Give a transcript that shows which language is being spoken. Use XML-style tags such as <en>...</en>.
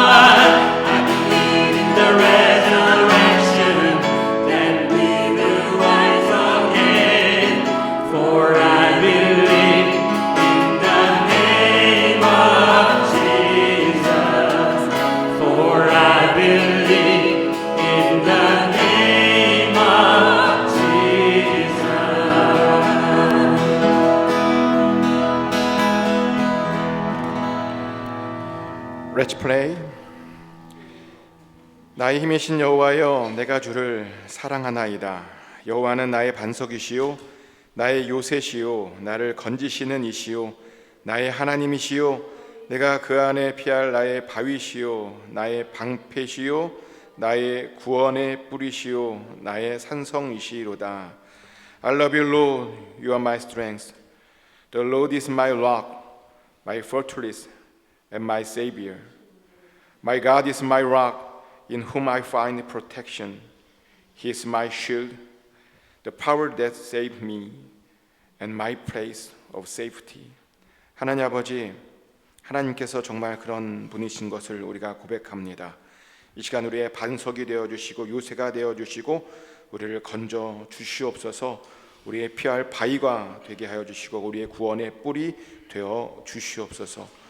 <en>I believe in the resurrection, that we will rise again, for I believe in the name of Jesus, for I believe in the name of Jesus. Let's pray.</en> <ko>나의 힘이신 여호와여, 내가 주를 사랑하나이다. 여호와는 나의 반석이시요 나의 요새시요 나를 건지시는 이시요 나의 하나님이시요 내가 그 안에 피할 나의 바위시요 나의 방패시요 나의 구원의 뿌리시요 나의 산성이시로다.</ko> <en>I love you, Lord. You are my strength. The Lord is my rock, my fortress, and my Savior. My God is my rock, in whom I find protection. He is my shield, the power that saved me, and my place of safety.</en> <ko>하나님 아버지, 하나님께서 정말 그런 분이신 것을 우리가 고백합니다. 이 시간 우리의 반석이 되어주시고 요새가 되어주시고 우리를 건져 주시옵소서. 우리의 피할 바위가 되게 하여 주시고 우리의 구원의 뿔이 되어 주시옵소서.</ko>